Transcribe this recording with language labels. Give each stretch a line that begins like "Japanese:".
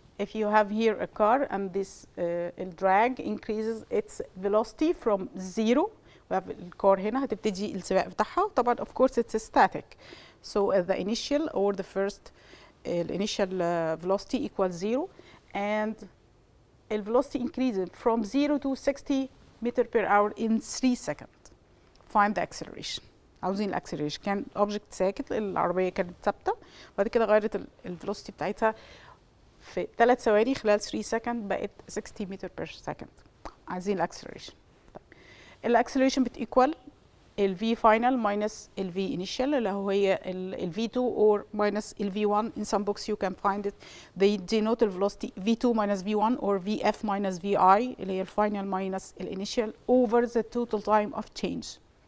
English: If you have here a car and this drag increases its velocity from zero, we have
Arabic: الكار هنا هتبتدي السباق بتاعها.
English: طبعا of course it's static. So the initial or the first initial velocity equals zero, and the velocity increases from 0 to 60 meters per hour in 3 seconds. Find the acceleration.
Arabic: عاوزين الاكسلريشن. كان object ساكت، العربيه كانت ثابته، بعد كده غيرت الفيلوسيتي بتاعتها في 3 ثواني خلال 3 سكند بقت 60 متر بير سكند. عايزين الاكسلريشن. طيب الاكسلريشن بتيكوال ال v final minus ال v initial اللي هي ال v2 or minus ال v1.
English: In some books you can find it they denote the velocity v2 minus v1 or vf minus vi
Arabic: اللي هي ال
English: final minus ال initial over the total time of change.